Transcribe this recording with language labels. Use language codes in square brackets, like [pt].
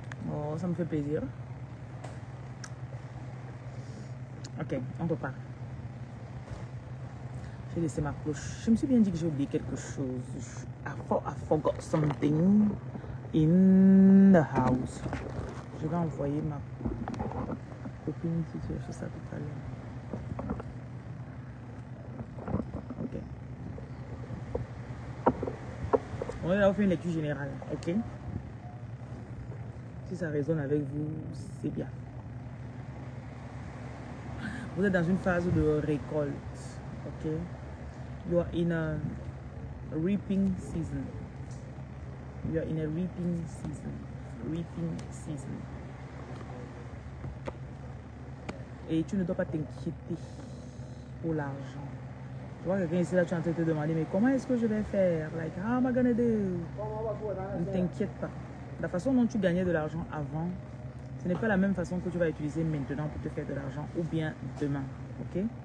[fr] Oh, ça me fait plaisir. Ok, on repart. J'ai laissé ma cloche. Je me suis bien dit que j'ai oublié quelque chose. [en] I forgot something in the house. [fr] Je vais envoyer ma copine si tu as fait ça tout à l'heure. Ok. On va faire une lecture générale. Ok. Si ça résonne avec vous, c'est bien. Vous êtes dans une phase de récolte. Ok. [en] You are in a reaping season. You are in a reaping season. Reaping season. [fr] Et tu ne dois pas t'inquiéter pour l'argent. Tu vois quelqu'un ici là, tu es en train de te demander, mais comment est-ce que je vais faire? [en] Like, how am I gonna do? [fr] Ne t'inquiète pas. La façon dont tu gagnais de l'argent avant, ce n'est pas la même façon que tu vas utiliser maintenant pour te faire de l'argent ou bien demain. Ok?